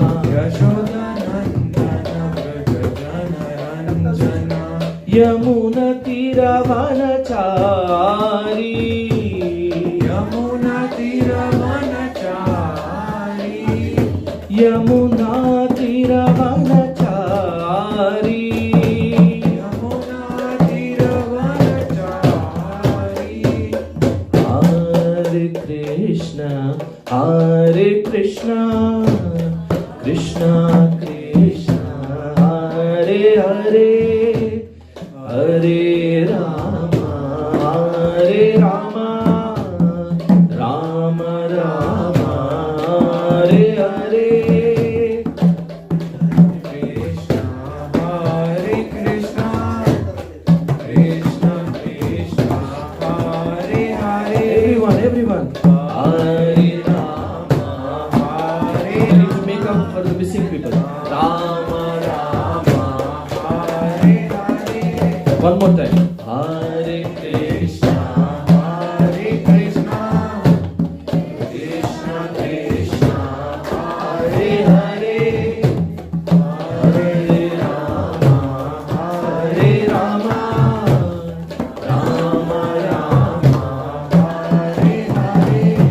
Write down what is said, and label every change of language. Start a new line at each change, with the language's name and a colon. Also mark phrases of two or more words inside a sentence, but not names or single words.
Sanskrit: यमुनतीरवनचारी यमुनातीरवनचारी हरे कृष्ण कृष्ण कृष्ण हरे हरे हरे राम राम राम हरे हरे हरे कृष्ण, कृष्ण कृष्ण, हरे हरे. Everyone. हरे राम, हरे.
English: We need to make up for the missing people.
Sanskrit: राम, राम, हरे हरे.
English: one more time.
Sanskrit: हरे कृष्ण, हरे कृष्ण, कृष्ण कृष्ण, हरे हरे, हरे राम, हरे राम, राम राम, हरे हरे.